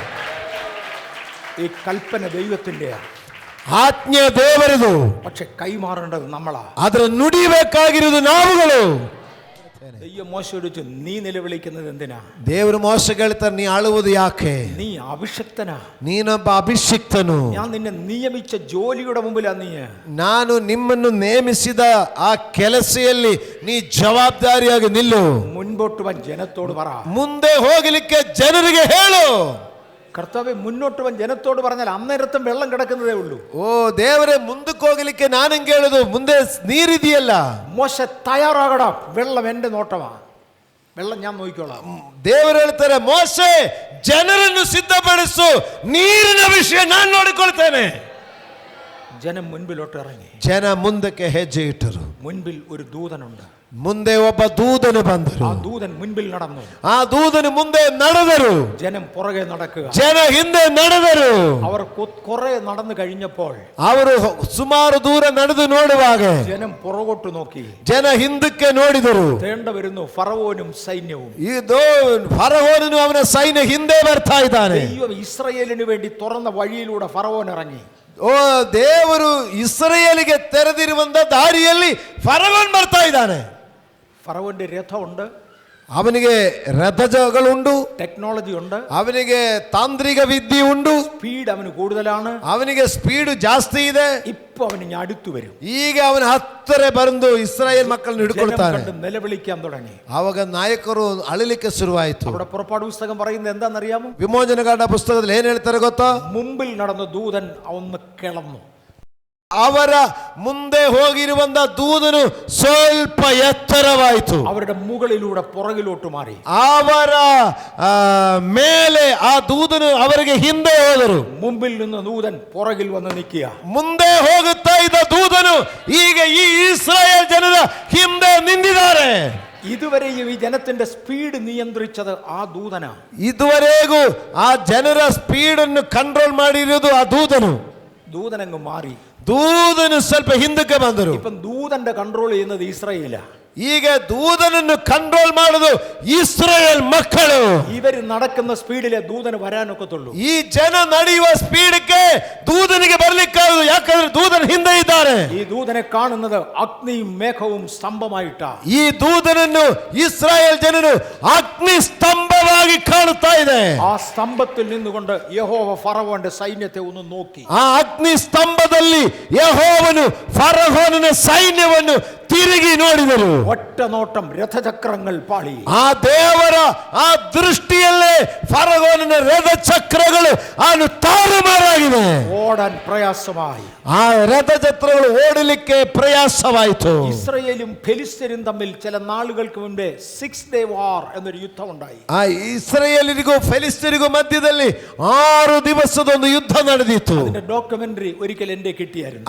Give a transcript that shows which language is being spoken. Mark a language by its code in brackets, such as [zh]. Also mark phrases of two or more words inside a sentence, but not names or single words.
[ml] ഈ കൽപ്പന ദൈവത്തിന്റെയാണ്. [kn] ಆಜ್ಞೆ ದೇವರದು, [ml] പക്ഷെ കൈമാറേണ്ടത് നമ്മളാ. [kn] ಅದರ ನುಡಿಬೇಕಾಗಿರುವುದು ನಾವುಗಳು. [ml] ദൈവം മോശയോട് ചോദിച്ചു, നീ നിലവിളിക്കുന്നത് എന്തിനാ? [kn] ದೇವರು ಮೋಸೆಗೆ ಹೇಳ್ತಾರೆ, ನೀ ಅಳುವುದು ಯಾಕೆ? [ml] നീ അഭിഷക്തനാ, [kn] ನೀನೊಬ್ಬ ಅಭಿಷಿಕ್ತನು. [ml] ഞാൻ നിന്നെ നിയമിച്ച ജോലിയുടെ മുമ്പിലാ നീ. [kn] ನಾನು ನಿಮ್ಮನ್ನು ನೇಮಿಸಿದ ಆ ಕೆಲಸದಲ್ಲಿ ನೀ ಜವಾಬ್ದಾರಿಯಾಗಿ ನಿಲ್ಲು. [ml] മുൻപോട്ട് വൻ ജനത്തോട് പറ. [kn] ಮುಂದೆ ಹೋಗಲಿಕ್ಕೆ ಜನರಿಗೆ ಹೇಳು. [ml] കർത്താവേ, മുന്നോട്ട് വൻ ജനത്തോട് പറഞ്ഞാൽ അന്നേരത്തും വെള്ളം കിടക്കുന്നതേ ഉള്ളൂ. [kn] ಓ ದೇವರೇ, ಮುಂದಕ್ಕೆ ಹೋಗಲಿಕ್ಕೆ ನಾನಂಗೆ ಹೇಳುದು, ಮುಂದೆ ನೀರಿದೆಯಲ್ಲ. [ml] മോശ തയ്യാറാകടാ, വെള്ളം എന്റെ നോട്ടമാ, വെള്ളം ഞാൻ നോക്കിക്കോളാം. [kn] ದೇವರು ಹೇಳ್ತಾರೆ, ಮೋಸೆ ಜನರನ್ನು ಸಿದ್ಧಪಡಿಸು, ನೀರಿನ ವಿಷಯ ನಾನು ನೋಡಿಕೊಳ್ತೇನೆ. [ml] ജനം മുൻപിലോട്ട് ഇറങ്ങി. [kn] ಜನ ಮುಂದಕ್ಕೆ ಹೆಜ್ಜೆ ಇಟ್ಟರು. [ml] മുൻപിൽ ഒരു ദൂതനുണ്ട്. [kn] ಮುಂದೆ ಒಬ್ಬ ದೂತನು ಬಂದರು. [ml] ആ ദൂതൻ മുൻപിൽ നടന്നു. [kn] ಆ ದೂತನು ಮುಂದೆ ನಡೆದರು, [ml] ജനം പുറകെ നടക്കുക. [kn] ಜನ ಹಿಂದೆ ನಡೆದರು. [ml] അവർ കുറെ നടന്നു കഴിഞ്ഞപ്പോൾ [kn] ಅವರು ಸುಮಾರು ದೂರ ನಡೆದು ನೋಡುವಾಗ [ml] ജനം പുറകോട്ട് നോക്കി. [kn] ಜನ ಹಿಂದಕ್ಕೆ ನೋಡಿದರು. [ml] തേണ്ട വരുന്നു ഫറവോനും സൈന്യവും. [kn] ಇದು ಫರೋಹನು ಅವನ ಸೈನ್ಯ ಹಿಂದೆ ಬರ್ತಾ ಇದ್ದಾನೆ. [ml] ദൈവം ഇസ്രായേലിന് വേണ്ടി തുറന്ന വഴിയിലൂടെ ഫറവോൻ ഇറങ്ങി. [kn] ಓ ದೇವರು ಇಸ್ರಾಯೇಲಿಗೆ ತೆರೆದಿರುವಂತ ದಾರಿಯಲ್ಲಿ ಫರೋಹನ್ ಬರ್ತಾ ಇದ್ದಾನೆ. [ml] ഫറവോന്റെ രഥമുണ്ട്, [kn] ಅವನಿಗೆ ರಥങ്ങളുಂಟು, [ml] ടെക്നോളജി ഉണ്ട്, [kn] ಅವನಿಗೆ ತಾಂತ್ರಿಕ ವಿದ್ಯೆ ಉಂಟು, [ml] സ്പീഡ് അവന് കൂടുതലാണ്, [kn] ಅವನಿಗೆ ಸ್ಪೀಡ್ ಜಾಸ್ತಿ ಇದೆ. [ml] ഇപ്പൊ അവന് ഇനി അടുത്തു വരും. [kn] ಈಗ ಅವನ ಹತ್ತಿರ ಬಂದು ಇಸ್ರಾಯೇಲ್ ಮಕ್ಕಳನ್ನು ಹಿಡ್ಕೊಳ್ತಾನೆ. [ml] നിലവിളിക്കാൻ തുടങ്ങി. [kn] ಆವಾಗ ನಾಯಕರು ಅಳಲಿಕ್ಕೆ ಶುರುವಾಯಿತು. [ml] അവിടെ പുറപ്പാട് പുസ്തകം പറയുന്നത് എന്താണെന്നറിയാമോ? [kn] ವಿಮೋಚನಕಾಂಡ ಪುಸ್ತಕದಲ್ಲಿ ಏನ್ ಹೇಳ್ತಾರೆ ಗೊತ್ತಾ? [ml] മുമ്പിൽ നടന്ന ദൂതൻ ഒന്ന് കിളന്നു. [kn] ಅವರ ಮುಂದೆ ಹೋಗಿರುವಂತ ದೂತನು ಸ್ವಲ್ಪ ಎತ್ತರವಾಯಿತು. [ml] അവരുടെ മുകളിലൂടെ പുറകിലോട്ട് മാറി. [kn] ಅವರ ಮೇಲೆ ಆ ದೂತನು ಅವರಿಗೆ ಹಿಂದೆ ಹೋದರು. [ml] മുമ്പിൽ നിന്ന് ദൂതൻ പുറകിൽ വന്ന് നിൽക്കുക. [kn] ಮುಂದೆ ಹೋಗುತ್ತಾ ಇದ್ದ ದೂತನು ಈಗ ಈ ಇಸ್ರಾಯೇಲ್ ಜನರ ಹಿಂದೆ ನಿಂತಿದ್ದಾರೆ. [ml] ഇതുവരെയും ഈ ജനത്തിന്റെ സ്പീഡ് നിയന്ത്രിച്ചത് ആ ദൂതനാ. [kn] ಇದುವರೆಗೂ ಆ ಜನರ ಸ್ಪೀಡ್ ಅನ್ನು ಕಂಟ್ರೋಲ್ ಮಾಡಿರೋದು ಆ ದೂತನು. [ml] ദൂതനങ്ങ് മാറി. [kn] ದೂತನು ಸ್ವಲ್ಪ ಹಿಂದಕ್ಕೆ ಬಂದರು. [ml] ഇപ്പം ദൂതന്റെ കൺട്രോൾ ചെയ്യുന്നത് ഇസ്രായേലാ. [kn] ಈಗ ದೂತನನ್ನು ಕಂಟ್ರೋಲ್ ಮಾಡುದು ಇಸ್ರಾಯೇಲ್ ಮಕ್ಕಳು. [ml] ഇവർ നടക്കുന്ന സ്പീഡിലെ ദൂതന് വരാനൊക്കത്തുള്ളൂ. [kn] ಈ ಜನ ನಡೆಯುವ ಸ್ಪೀಡ್ಗೆ ದೂತನಿಗೆ ಬರ್ಲಿಕ್ಕಾಗದು, ಯಾಕಂದ್ರೆ ದೂತನ ಹಿಂದೆ ಇದ್ದಾರೆ. [ml] ഈ ദൂതനെ കാണുന്നത് അഗ്നിയും മേഘവും സ്തംഭമായിട്ടാ. [kn] ಈ ದೂತನನ್ನು ಇಸ್ರಾಯೇಲ್ ಜನರು ಅಗ್ನಿ ಸ್ತಂಭವಾಗಿ ಕಾಣುತ್ತಾ ಇದೆ. [ml] ആ സ്തംഭത്തിൽ നിന്നുകൊണ്ട് യഹോവ ഫറവോന്റെ സൈന്യത്തെ ഒന്ന് നോക്കി. [kn] ಆ ಅಗ್ನಿ ಸ್ತಂಭದಲ್ಲಿ ಯೆಹೋವನು ಫರೋಹನ ಸೈನ್ಯವನ್ನು ತಿರುಗಿ ನೋಡಿದರು. [ml] ഒറ്റ നോട്ടം രഥചക്രങ്ങൾ പാളി. [kn] ಆ ದೇವರ ಆ ದೃಷ್ಟಿಯಲ್ಲೇ ಫರೋಹನ ರಥಚಕ್ರಗಳು ಅವನು ತಾರುಮಾರಾಗಿದೆ. [ml] ഓടാൻ പ്രയാസമായി. [kn] ಆ ರಥಚಕ್ರಗಳು ಓಡಲಿಕ್ಕೆ ಪ್ರಯಾಸವಾಯಿತು. [ml] ഇസ്രായേലും ഫെലിസ്ത്യരും തമ്മിൽ ചില നാളുകൾക്ക് മുമ്പേ 6 [en] day war [ml] എന്നൊരു യുദ്ധം ഉണ്ടായി. [kn] ಆ ಇಸ್ರಾಯೇಲರಿಗೂ ಫೆಲಿಸ್ತೀರಿಗೂ ಮಧ್ಯದಲ್ಲಿ 6 ದಿವಸದ ಒಂದು ಯುದ್ಧ ನಡೆದಿತ್ತು. [ml] അതിന്റെ ഡോക്യുമെന്ററി ഒരിക്കൽ എന്റെ കിട്ടിയായിരുന്നു.